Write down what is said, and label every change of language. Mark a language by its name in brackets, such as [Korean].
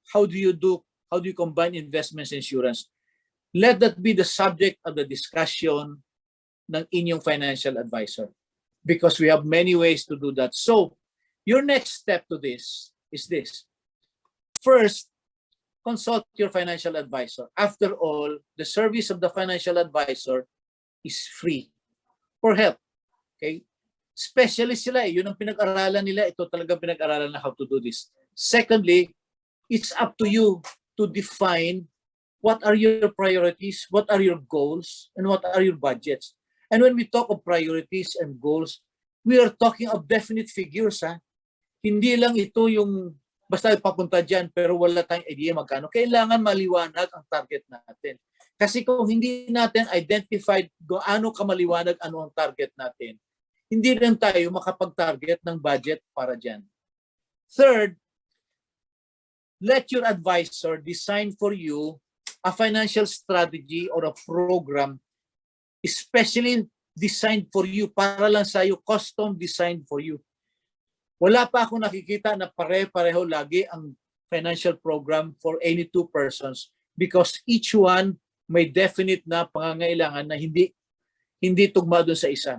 [English] how do you combine investments and insurance? Let that be the subject of the discussion [Filipino] ng inyong [English] financial advisor, because we have many ways to do that. So, your next step to this is this. First, consult your financial advisor. After all, the service of the financial advisor is free for help. Okay? [Filipino] Specialist sila eh. Yun ang pinag-aralan nila. Ito talaga pinag-aralan na [English] how to do this. Secondly, it's up to you to define what are your priorities, what are your goals, and what are your budgets. And when we talk of priorities and goals, we are talking of definite figures. [Filipino] Ha? Hindi lang ito yung basta papunta dyan pero wala tayong idea magkano. Kailangan maliwanag ang target natin. Kasi kung hindi natin identified gaano kamaliwanag ano ang target natin, hindi rin tayo makapag-target ng budget para dyan. [English] Third, let your advisor design for you a financial strategy or a program especially designed for you, [Filipino] para lang sa'yo, [English] custom designed for you. [Filipino] Wala pa ako nakikita na pare-pareho lagi ang financial program [English] for any two persons because each one [Filipino] may definite na pangangailangan na hindi tugma doon sa isa.